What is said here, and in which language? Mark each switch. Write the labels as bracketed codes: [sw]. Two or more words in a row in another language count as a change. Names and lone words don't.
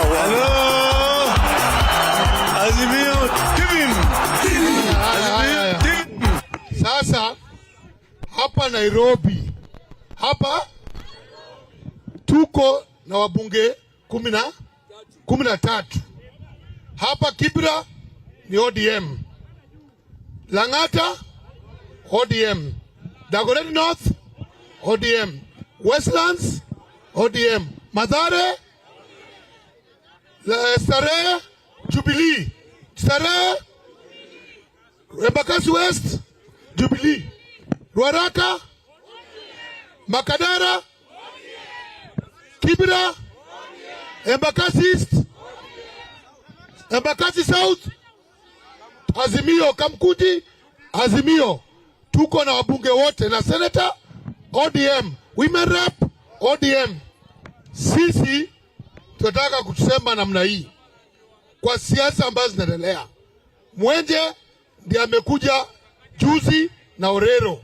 [sw] Hello. Azimio TV. Sasa hapa Nairobi. Hapa tuko na wabunge 13. Hapa Kibra ni ODM. Langata ODM. Dagoretti North ODM. Westlands ODM. Mathare Starehe Jubilee. Starehe Embakasi West Jubilee. Ruaraka Makadara Kibra Embakasi East Embakasi South Azimio Kamkuji Azimio. Tuko na wabunge wote na senator ODM, [en] women rep [sw] ODM. Sisi tunataka kusema namna hii kwa siasa ambazo zinaendelea. Mwenje ndiye amekuja juzi na Orero.